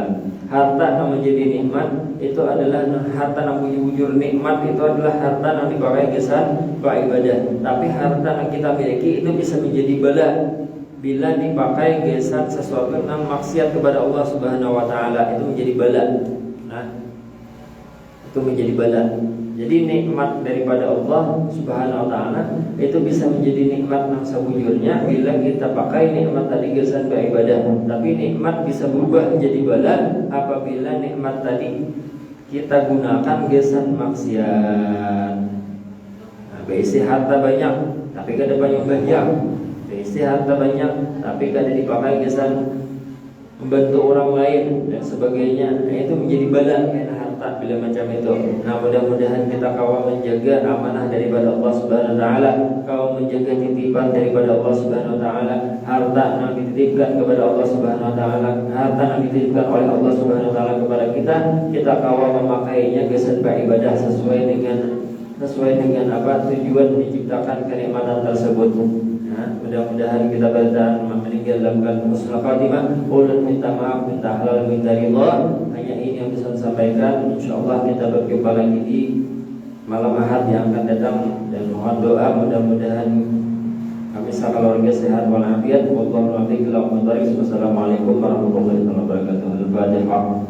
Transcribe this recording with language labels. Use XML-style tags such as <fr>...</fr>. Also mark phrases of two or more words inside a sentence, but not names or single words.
<id>Harta yang menjadi nikmat itu adalah harta yang bujur-bujur nikmat, itu adalah harta yang dipakai kesan beribadah. Tapi harta yang kita miliki itu bisa menjadi bala bila dipakai gesan sesuatu yang maksiat kepada Allah</id> <ar>سبحانه وتعالى,</ar> <id>itu menjadi bala. Itu menjadi bala. Jadi nikmat daripada Allah</id> <ar>سبحانه وتعالى</ar> <id>itu bisa menjadi nikmat yang sebujurnya bila kita pakai nikmat tadi gesan beribadah. Tapi nikmat bisa berubah menjadi bala apabila nikmat tadi kita gunakan gesan maksiat. Berisi harta banyak tapi kada banyak. Berisi harta banyak tapi kada dipakai kesan membantu orang lain dan sebagainya. Itu menjadi bala karena harta bila macam itu. Nah, mudah-mudahan kita kawal menjaga amanah daripada Allah</id> <ar>سبحانه وتعالى,</ar> <id>kawal menjaga titipan daripada Allah</id> <ar>سبحانه وتعالى,</ar> <id>harta yang dititipkan kepada Allah</id> <ar>سبحانه وتعالى,</ar> <id>harta yang dititipkan oleh Allah</id> <ar>سبحانه وتعالى</ar> <id>kepada kita kawal memakainya kesan beribadah sesuai dengan apa tujuan diciptakan kenikmatan tersebut. Mudah-mudahan kita bertahan meninggal dalam</id> <ar>حسن الخاتمة.</ar> <id>Ulun minta maaf, minta halal, minta ridha. Hanya ini yang bisa saya sampaikan. Insyaallah kita berjumpa lagi di malam Ahad yang akan datang, dan mohon doa mudah-mudahan kami sekeluarga sehat walafiat.</id> <ar>والله أعلم بالصواب. والسلام عليكم ورحمة الله وبركاته.</ar> <id>Al-Fatihah.</id>